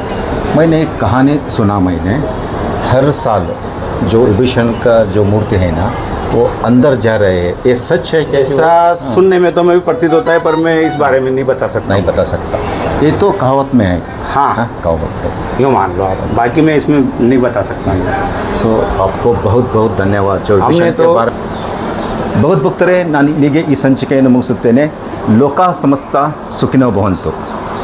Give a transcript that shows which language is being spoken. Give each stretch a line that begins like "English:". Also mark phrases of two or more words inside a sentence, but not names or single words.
Hindi: मैंने एक कहानी सुना, मैंने हर साल जो विभूषण का जो मूर्ति है ना, वो अंदर जा रहे हैं, ये सच है क्या? ऐसा सुनने में तो मैं भी प्रतीत होता है, पर मैं इस बारे में नहीं बता सकता। नहीं बता सकता, ये तो कहावत में है। हाँ, कहावत में। यूँ मान लो आप, बाकी मैं इसमें नहीं बता सकता। ಸೊ आपको बहुत बहुत ಧನ್ಯವಾದ. हमने तो
Kannada: ಭಗವದ್ಭಕ್ತರೇ, ನಾನು ಇಲ್ಲಿಗೆ ಈ ಸಂಚಿಕೆಯನ್ನು ಮುಗಿಸುತ್ತೇನೆ.
Sanskrit: ಲೋಕ ಸಮಸ್ತ ಸುಖಿನೋ ಭವಂತು.